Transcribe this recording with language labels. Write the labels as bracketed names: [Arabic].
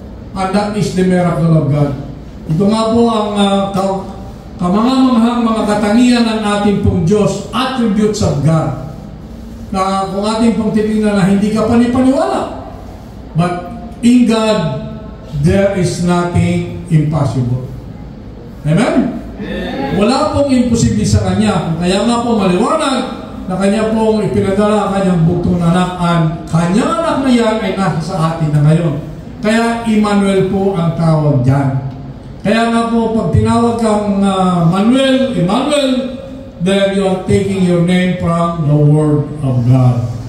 [English] And that is the miracle of God. [Filipino] Ito nga po ang kamangamanghang mga katangian ng ating pong Diyos, [English] attributes of God. [Filipino] Na kung ating pong titingnan na hindi ka panipaniwala. [English] But in God, there is nothing impossible. [Filipino] Amen? Wala pong imposible sa Kanya. Kaya nga po maliwanag na Kanya pong ipinadala ang Kanyang bugtong anak, at Kanyang anak na yan ay nasa sa atin na ngayon. Kaya Emmanuel po ang tawag dyan. Kaya nga po pag tinawag kang Emmanuel, [English] then you are taking your name from the Word of God.